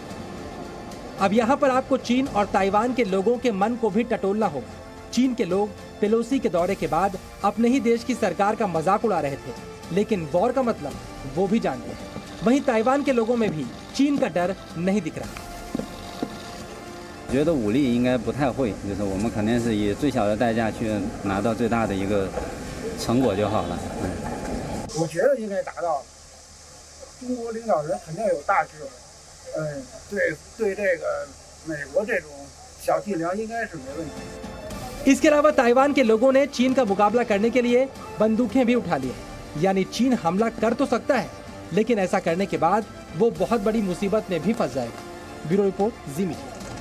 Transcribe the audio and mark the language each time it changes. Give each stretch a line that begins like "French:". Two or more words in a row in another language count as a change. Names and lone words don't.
Hindi: अब यहाँ पर आपको चीन और ताइवान के लोगों के मन को भी टटोलना होगा। चीन के लोग पेलोसी के दौरे के बाद अपने ही देश की सरकार का मजाक उड़ा रहे थे, लेकिन वॉर का मतलब वो भी जानते हैं। वहीं ताइवान के लोगों में भी चीन का डर नहीं दिख रहा।
Chinese: 觉得武力应该不太会，就是我们肯定是以最小的代价去拿到最大的一个成果就好了。我觉得应该达到。中国领导人肯定有大智慧，对这个美国这种小伎俩应该是没问题。
Hindi: इसके अलावा ताइवान के लोगों ने चीन का मुकाबला करने के लिए बंदूकें भी उठा ली है। यानी चीन हमला कर तो सकता है, लेकिन ऐसा करने के बाद वो बहुत बड़ी मुसीबत में भी फंस जाएगा।
English: bureau report,
Hindi: जी मीडिया।